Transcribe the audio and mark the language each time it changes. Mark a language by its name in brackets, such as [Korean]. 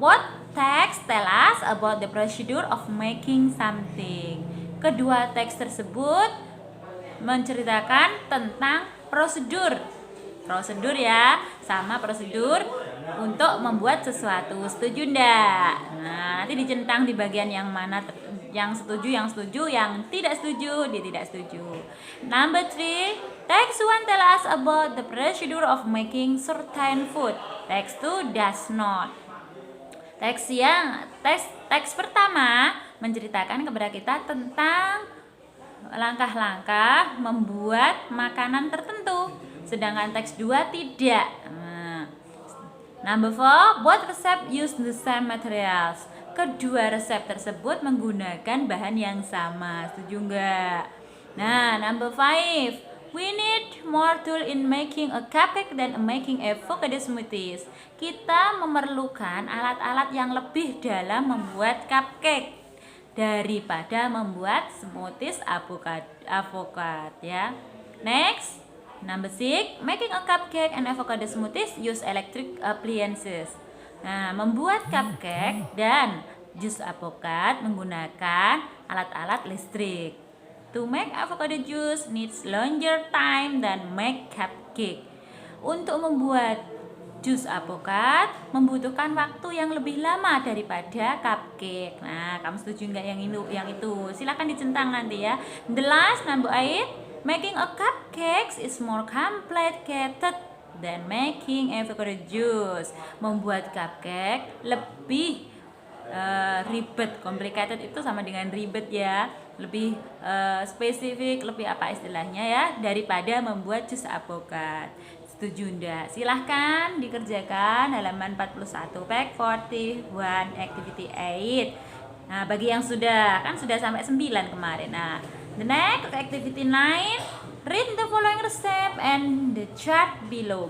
[English] What text tell us about the procedure of making something? [Indonesian] Kedua teks tersebut menceritakan tentang prosedur ya, sama prosedur untuk membuat sesuatu. Setuju ndak? Nah, nanti dicentang di bagian yang mana, yang setuju, yang tidak setuju, dia tidak setuju. [English] Number 3, text 1 tell us about the procedure of making certain food. Text 2 does not. [Indonesian] Teks pertama menceritakan kepada kita tentang langkah-langkah membuat makanan tertentu, sedangkan teks 2 tidak. [English] Number 4, both recipe use the same materials. [Indonesian] Kedua resep tersebut menggunakan bahan yang sama. Setuju enggak? [English] Nah, number 5, we need more tool in making a cupcake than making avocado smoothies. [Indonesian] Kita memerlukan alat-alat yang lebih dalam membuat cupcake daripada membuat smoothies avokat ya. [English] Next, number 6, making a cupcake and avocado smoothies use electric appliances. [Indonesian] Nah, membuat cupcake dan jus apokat menggunakan alat-alat listrik. [English] To make avocado juice needs longer time than make cupcake. [Indonesian] Untuk membuat jus alpukat membutuhkan waktu yang lebih lama daripada cupcake. Nah, kamu setuju nggak yang itu? Silahkan dicentang nanti ya. [English] The last number 8, making a cupcake is more complicated than making avocado juice. [Indonesian] Membuat cupcake lebih ribet. Complicated itu sama dengan ribet ya, lebih spesifik, lebih apa istilahnya ya, daripada membuat jus alpukat. Setuju enggak? Silahkan dikerjakan halaman 41 page 41 activity 8. Nah, bagi yang sudah sampai 9 kemarin. [English] Nah, the next activity 9, read the following recipe and the chart below.